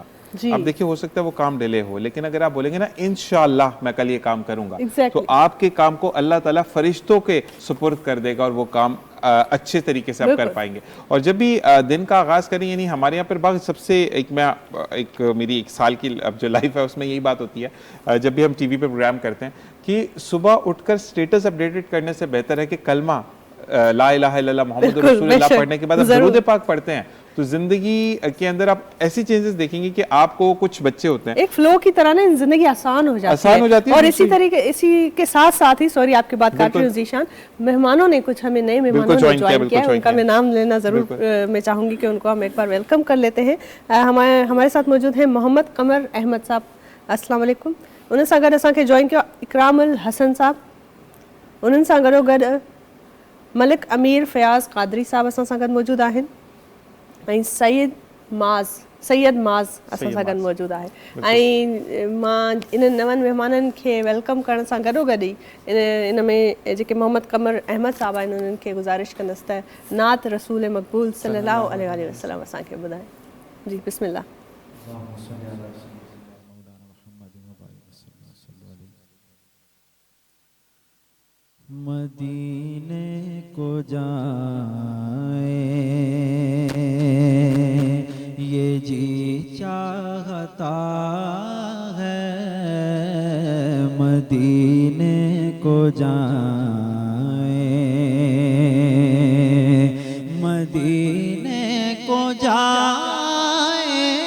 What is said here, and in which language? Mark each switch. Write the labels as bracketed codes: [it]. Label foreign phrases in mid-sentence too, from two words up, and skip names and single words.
[ur] اب دیکھیے، ہو سکتا ہے وہ کام delay ہو، لیکن اگر آپ بولیں گے نا ان شاء اللہ میں کل یہ کام کروں گا، تو آپ کے کام کو اللہ تعالیٰ فرشتوں کے سپرد کر دے گا اور وہ کام اچھے طریقے سے آپ کر پائیں گے. اور جب بھی دن کا آغاز کریں، یعنی ہمارے یہاں پر سب سے میری ایک سال کی اب جو life ہے اس میں یہی بات ہوتی ہے، جب بھی ہم ٹی وی پہ program کرتے ہیں کہ صبح اٹھ کر [en] status updated [ur] کرنے سے بہتر ہے کہ کلمہ [ar] لا إله إلا الله محمد رسول الله [ur] پڑھنے کے بعد آپ درود پاک پڑھتے ہیں، تو زندگی کے اندر آپ ایسی changes دیکھیں گے کہ آپ کو کچھ بچے ہوتے ہیں ایک flow کی طرح نا، زندگی آسان ہو جاتی ہے۔ اور اسی کے ساتھ ساتھ ہی، sorry آپ کی بات کاٹ رہی ہوں ذیشان، مہمانوں نے کچھ ہمیں نئے مہمانوں نے join کیا، ان کا میں نام لینا ضرور میں چاہوں گی کہ ان کو ہم ایک بار welcome کر لیتے ہیں. ہمارے ساتھ موجود ہیں محمد قمر احمد صاحب, [ar] السلام عليكم. [sd] उन सां गॾु असांखे ज्वाइन किया इकरामुल हसन साहब, उन्हनि सां गॾोगॾु मलिक अमीर फयाज़ कादरी साहब असां सां गॾु मौजूदु आहिनि, ऐं सैयद माज़ असां सां गॾु मौजूदु आहे। ऐं मां इन नवनि महिमाननि खे वेलकम करण सां गॾोगॾु ई इन में जेके मोहम्मद कमर अहमद साहब आहिनि, उन्हनि खे गुज़ारिश कंदसि त नात रसूल मक़बूल [ar] صلى الله عليه وسلم [sd] असांखे ॿुधाए। [ur] جی بسم اللہ. مدینے کو جائے یہ جی چاہتا ہے، مدینے کو جائے، مدینے کو جائے,